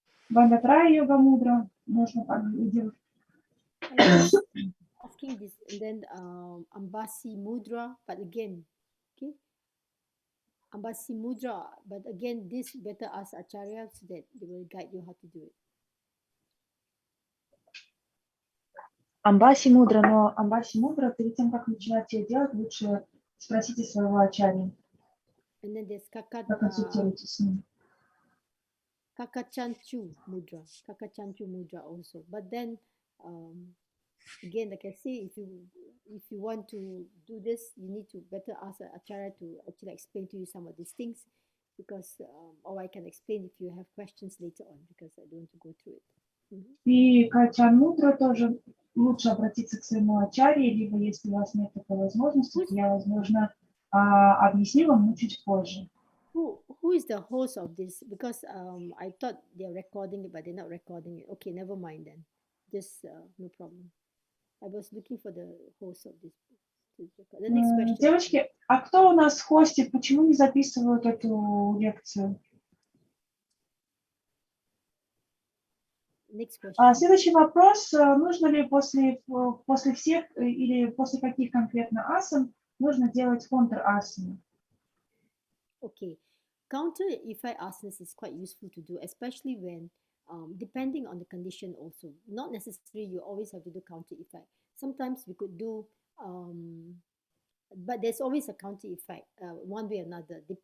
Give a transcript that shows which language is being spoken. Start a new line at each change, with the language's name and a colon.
Russian: Bandhatraya yoga mudra можно делать.
English: Asking this, and then Ambasi mudra, but again, okay, Ambasi mudra, but again, this better ask Acharya so that they will guide you how to do it.
Russian: Амбаси мудра, но амбаси мудра, перед тем, как начинать ее делать, лучше спросите своего ачарьи.
English: And then there's
Russian: Проконсультируйтесь с ним.
English: Kakachanchu mudra also. But then, again, like I say, if you want to do this, you need to better ask Acharya to actually explain to you some of these things, because, or I can explain if you have questions later on, because I don't want to go through it.
Russian: И качан мудра тоже лучше обратиться к своему ачарье, либо если у вас нет такой возможности, то я, возможно, объясню вам чуть позже.
English: Who is the host of this? Because I thought they're recording it, but they're not recording it. Okay, never mind then. Just no problem. I was looking for the host of this. The next question.
Russian: Девочки, а кто у нас хостит? Почему не записывают эту лекцию?
English: Next question.
Russian: Следующий вопрос. Нужно ли после всех или после каких конкретно асан нужно делать контр-асаны?
English: Okay. Counter effect asanas is quite useful to do, especially when, depending on the condition also. Not necessarily you always have to do counter effect. Sometimes we could do, but there's always a counter effect, one way or another.